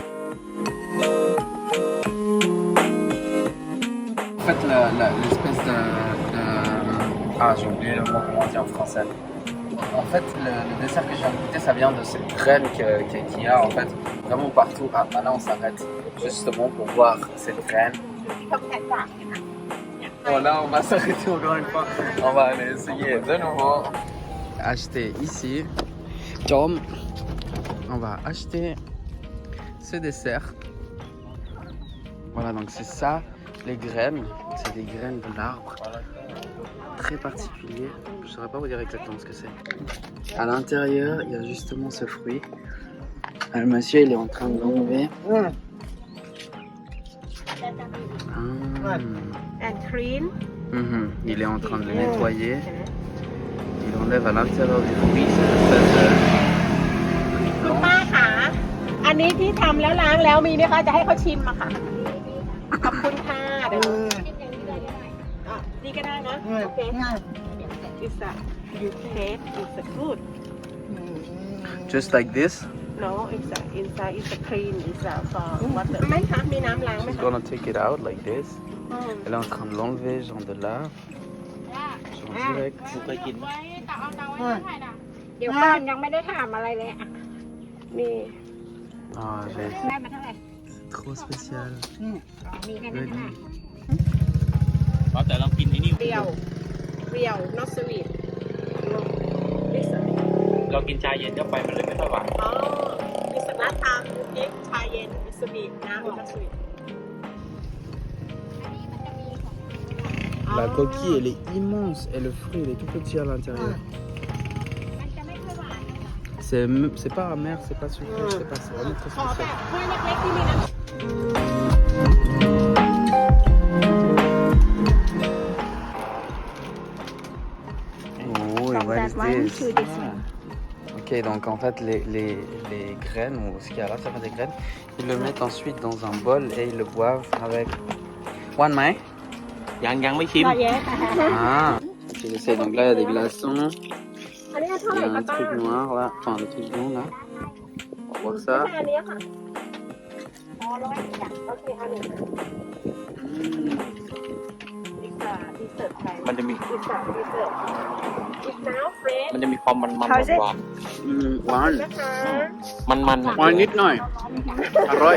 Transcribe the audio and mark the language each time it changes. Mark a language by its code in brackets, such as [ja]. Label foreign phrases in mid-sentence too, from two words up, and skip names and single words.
[fr] En fait, l'espèce de... Ah, j'ai oublié le mot, comment on dit en français. En fait, le dessert que j'ai goûté, ça vient de cette graine qu'il y a en fait vraiment partout. Ah, là, on s'arrête justement pour voir cette graine. [th] ที่เขาแค่จากเนี่ยนะ [fr] Bon, là, on va s'arrêter encore une fois. On va aller essayer de nouveau. acheter ici. Tom, on va acheter ce dessert. Voilà, donc c'est ça, les graines. C'est des graines de l'arbre. Très particulier. Je ne saurais pas vous dire exactement ce que c'est. À l'intérieur, il y a justement ce fruit. Le monsieur, il est en train de l'enlever. [en] and clean. [fr] Il est en train de le nettoyer. Il enlève à l'intérieur du fruit cette espèce de fruit [th] คุณ [fr] blanc. [th] ป้าคะอันนี้ที่ทำแล้วล้างแล้วมีไหมคะจะให้เขาชิมอะค่ะขอบคุณค่ะเดี๋ยวอ่ะนี่ก็ได้นะโอเค [en] It's a you taste it's a good Just like this. no it's a inside it's a clean it's a for water [th] ไหมคะมีน้ำล้างไหม [en] She's [th] คะ [en] gonna take it out like this. อืม [fr] Elle est en train de l'enlever, genre de là. Genre direct. [th] เดี๋ยวก่อนยังไม่ได้ถามอะไรเลยอ่ะ นี่ [fr] Ah, j'ai... [th] ได้มาเท่าไหร่ [fr] Trop spécial. [th] มีแค่นั้นค่ะ แต่เรากินไอ้นี่ เปรี้ยวเปรี้ยว [en] not sweet it's a [th] เรากินชาเย็นเข้าไปมันเลยไม่ค่อยหวาน อ๋อมีสลัดทางเค้กชาเย็นมีสวีทน้ำมีสวีท [fr] La coquille, elle est immense et le fruit, il est tout petit à l'intérieur. [th] มันจะไม่ค่อยหวานนะคะ [fr] C'est pas amer, c'est pas sucré, c'est pas, c'est vraiment très [th] ขอแบ [fr] spécial. [th] บถ้วยเล็กๆที่มีน้ำ [en] Oh, et what is this? [fr] Ok, donc en fait, les graines, ou ce qu'il y a à l'intérieur des graines, ils le mettent ensuite dans un bol et ils le boivent avec. [th] หวานไหม? ยังไม่ชิม ละแยะค่ะ [fr] Ah! Ok, j'essaie. Donc là, il y a des glaçons, [th] อันนี้เท่า [fr] il [th] ไห [fr] y [th] ร่ [fr] a [th] คะ [fr] un [th] ป้า [fr] truc noir là, enfin le truc blanc là. On va voir ça. [th] แค่อันนี้ค่ะอ๋อร้อยจ้ะโอเคอันนี้อีกค่ะดีเสิร์ตไทย มันจะมี อีกค่ะดีเสิร์ตอีกน้ำเฟรช มันจะมีความมันหวาน One. นะคะ มันๆ หวานนิดหน่อย อร่อย.